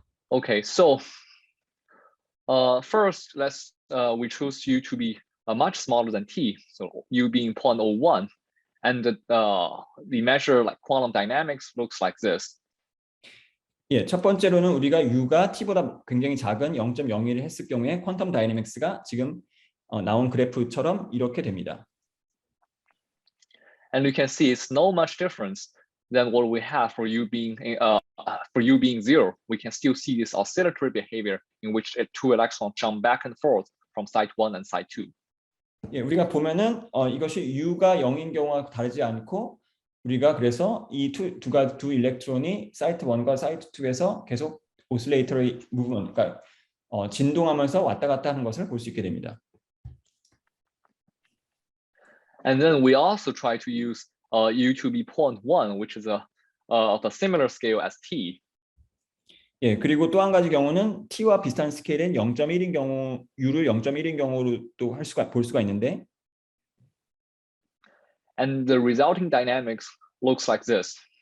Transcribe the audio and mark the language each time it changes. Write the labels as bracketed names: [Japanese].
[English] Okay, so first we choose U to be much smaller than T, so U being 0.01, and the measure like quantum dynamics looks like this. [Korean] 예, 첫 번째로는 우리가 U가 T보다 굉장히 작은 0.01을 했을 경우에 퀀텀 다이내믹스가 지금 나온 그래프처럼 이렇게 됩니다. [English] And you can see it's no much difference than what we have for U being zero. We can still see this oscillatory behavior in which 2 electrons jump back and forth from site 1 and site 2. [Korean] 예, 우리가 보면은 이것이 U가 0인 경우와 다르지 않고 우리가 그래서 이 두 일렉트론이 사이트 1과 사이트 2에서 계속 오실레이터리 무브먼트, 그러니까 진동하면서 왔다 갔다 하는 것을 볼 수 있게 됩니다. [English] And then we also try to use U to be 0.1, which is of a similar scale as T. [Korean] 예, 그리고 또 한 가지 경우는 T와 비슷한 스케일인 0.1인 경우, U를 0.1인 경우로도 볼 수가 있는데 [English] And the resulting dynamics looks like this.